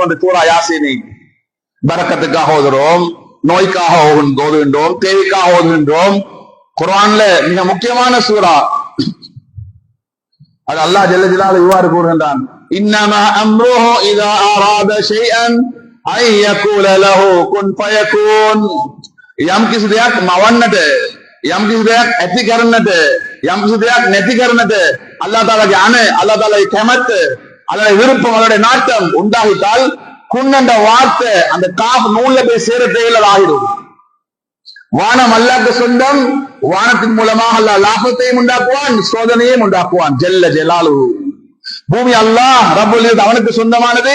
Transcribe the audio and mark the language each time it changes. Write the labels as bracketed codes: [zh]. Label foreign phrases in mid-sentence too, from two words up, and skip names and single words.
[ta] அந்த சூரா யாசீனை பரக்கத்துக்காக ஓதுகிறோம், நோய்க்காக ஓதுகின்றோம், தேவைக்காக ஓதுகின்றோம். குர்ஆன்ல மிக முக்கியமான சூரா. அது அல்லாஹ் [ar] جل جلاله [ta] இவ்வாறு கூறுகின்றான், [ar] إنما أمره إذا أراد شيئا أن يقول له كن فيكون. [si] යම් කිසි දෙයක් මවන්නට, යම් කිසි දෙයක් ඇති කරන්නට, යම් කිසි දෙයක් නැති කරන්නට අල්ලාහ් තාලාගේ අනේ, අල්ලාහ් තාලාගේ කැමැත්ත, අල්ලාහ்ගේ [ta] விருப்பம், அவருடைய நாட்டம் உண்டாகிட்டால் குன் என்ற வார்த்தை அந்த காஃப் நூல்ல போய் சேர தேவையில்லை ஆகிடும். வானம் அல்லாஹ்க்கு சொந்தம். வானத்தின் மூலமாக அல்லாஹ் லாபத்தையும் உண்டாக்குவான், சோதனையும் உண்டாக்குவான். [ar] جل جلاله. [ta] பூமி அல்லாஹ் [ar] رب العزة [ta] அவனுக்கு சொந்தமானது.